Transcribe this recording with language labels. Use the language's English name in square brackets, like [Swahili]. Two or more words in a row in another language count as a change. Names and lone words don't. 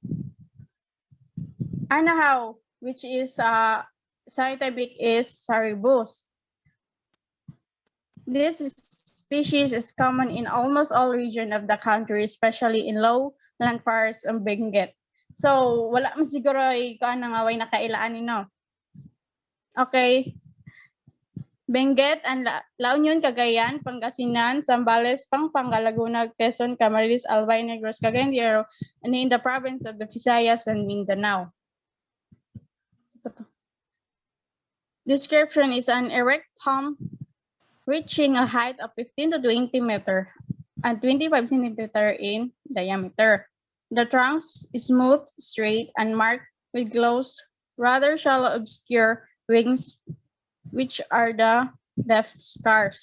[English] Anahaw, which is scientific is saribus. This species is common in almost all regions of the country, especially in lowland forests and Benguet. So, [Cebuano] wala man siguro ikaw na nga way nakailaan no. [English] Okay. Benguet and La Union, Cagayan, Pangasinan, Zambales, Pampanga, Laguna, Quezon, Camarines, Albay, Negros, Cagayan de Oro, and in the province of the Visayas and Mindanao. Description is an erect palm reaching a height of 15 to 20 meters and 25 centimeters in diameter. The trunk is smooth, straight, and marked with close, rather shallow, obscure wings, which are the left scars.